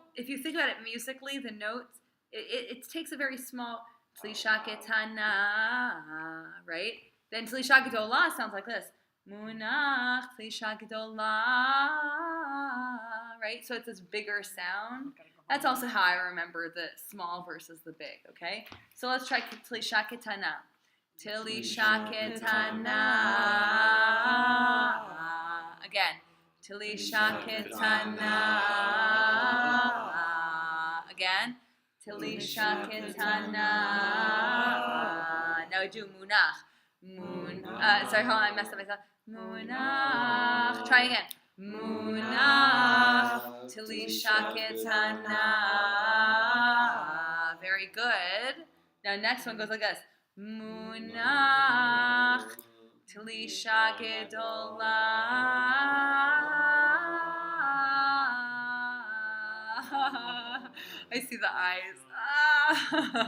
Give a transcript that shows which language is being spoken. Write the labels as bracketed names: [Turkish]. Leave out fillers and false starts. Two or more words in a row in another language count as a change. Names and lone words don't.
[English] If you think about it musically, the notes it takes a very small Tlisha Ketana, right? Then Tlisha Gedola sounds like this. Munach Tlisha Gedola, right? So it's this bigger sound. That's also how I remember the small versus the big, okay? So let's try Tlisha Ketana. Tlisha Ketana. Again. Tlisha Ketana. Again. Tlisha Ketana. Now I do Munach. Sorry, hold on, I messed up myself. Munach. Try again. Munach. Tlisha Ketana. Very good. Now next one goes like this. Munach Tlisha Gedola. I see the eyes.